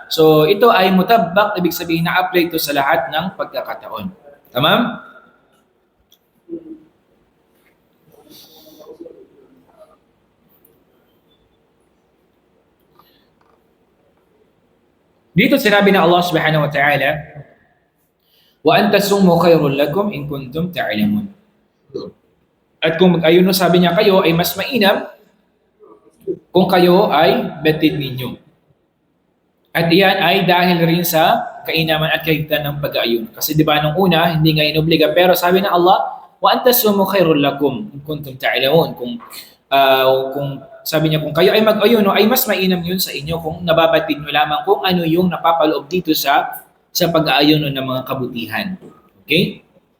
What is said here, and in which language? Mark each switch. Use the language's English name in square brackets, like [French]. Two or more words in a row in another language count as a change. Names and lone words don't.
[Filipino] So, ito ay mutabbak, ibig sabihin na-apply ito sa lahat ng pagkakataon. Tamam? Dito sinabi ng [Arabic] Allah سبحانه وتعالى, وأن تصوموا خير لكم إن كنتم تعلمون. [Filipino] At kung mag-ayuno, sabi niya, kayo ay mas mainam kung kayo ay batid ninyo. At iyan ay dahil rin sa kainaman at kaigtan ng pag-ayuno. Kasi di ba nung una, hindi nga inobliga, pero sabi ng Allah, [Arabic] وأن تصوموا خير لكم إن كنتم تعلمون. [Filipino] Kung sabi niya, kung kayo ay mag-ayuno, ay mas mainam yun sa inyo kung nababatid nyo lamang kung ano yung napapaloob dito sa pag-aayuno ng mga kabutihan. Okay?